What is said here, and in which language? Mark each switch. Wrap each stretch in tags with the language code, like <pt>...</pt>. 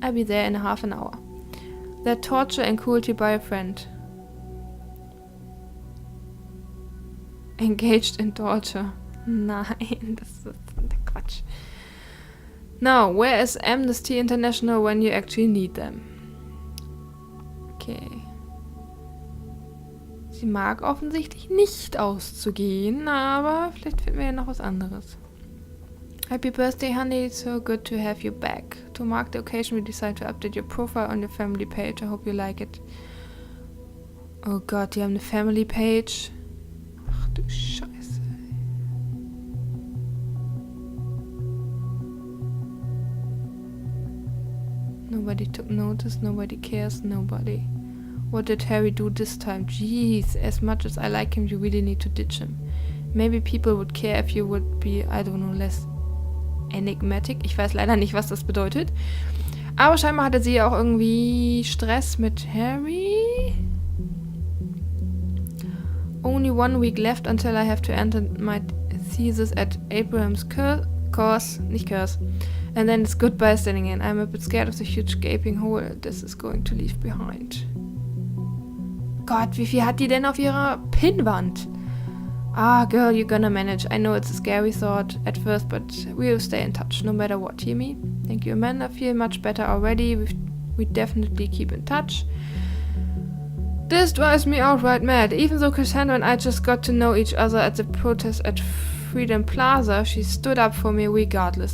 <en>I'll be there in half an hour. That torture and cruelty by a friend. Engaged in torture.</en> <de>Nein, das ist Quatsch.</de> <en>Now, where is Amnesty International when you actually need them? Okay.</en> <de>Sie mag offensichtlich nicht auszugehen, aber vielleicht finden wir ja noch was anderes.</de> <en>Happy birthday, honey. It's so good to have you back. To mark the occasion, we decided to update your profile on your family page. I hope you like it.</en> <de>Oh Gott, die haben eine Family Page. Ach du Scheiße.</de> <en>Nobody took notice, nobody cares, nobody. What did Harry do this time? Jeez, as much as I like him, you really need to ditch him. Maybe people would care if you would be, I don't know, less enigmatic.</en> <de>Ich weiß leider nicht, was das bedeutet. Aber scheinbar hatte sie ja auch irgendwie Stress mit Harry.</de> <en>Only 1 week left until I have to enter my thesis at Abraham's course. And then it's goodbye standing in. I'm a bit scared of the huge gaping hole this is going to leave behind.</en> <de>Gott, wie viel hat die denn auf ihrer Pinnwand?</de> <en>Ah, girl, you're gonna manage. I know it's a scary thought at first, but we'll stay in touch, no matter what, hear me? Thank you, Amanda. Feel much better already. We definitely keep in touch. This drives me outright mad. Even though Cassandra and I just got to know each other at the protest at Freedom Plaza, she stood up for me regardless.</en>